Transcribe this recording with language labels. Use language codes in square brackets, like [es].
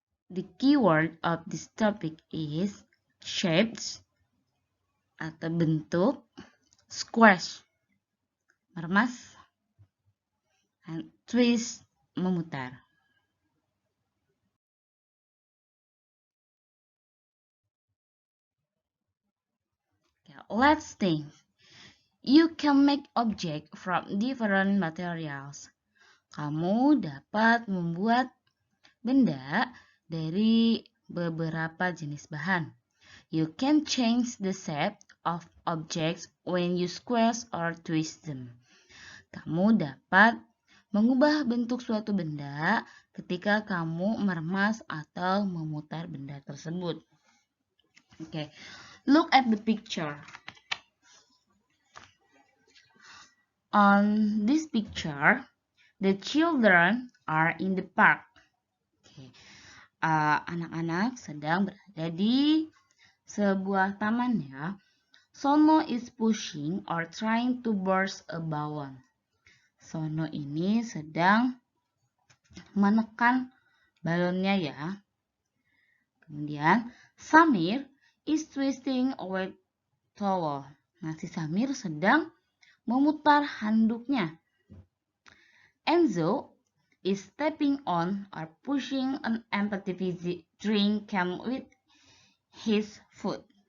[en] The keyword of this topic is shapes [id] atau bentuk, [en] squash, [id] meremas, [en] and twist, [id] memutar. [en] Let's think. You can make object from different materials. [id] Kamu dapat membuat benda dari beberapa jenis bahan. [en] You can change the shape of objects when you squeeze or twist them. [id] Kamu dapat mengubah bentuk suatu benda ketika kamu meremas atau memutar benda tersebut. [en] Okay. Look at the picture. On this picture, the children are in the park. Okay. [id] Anak-anak sedang berada di sebuah taman ya. [en] Sono is pushing or trying to burst a balloon. [id] Sono ini sedang menekan balonnya ya. Kemudian [en] Samir is twisting a wet towel. [id] Nah, si Samir sedang memutar handuknya. [en] Enzo is stepping on or pushing an empty drink can with his foot.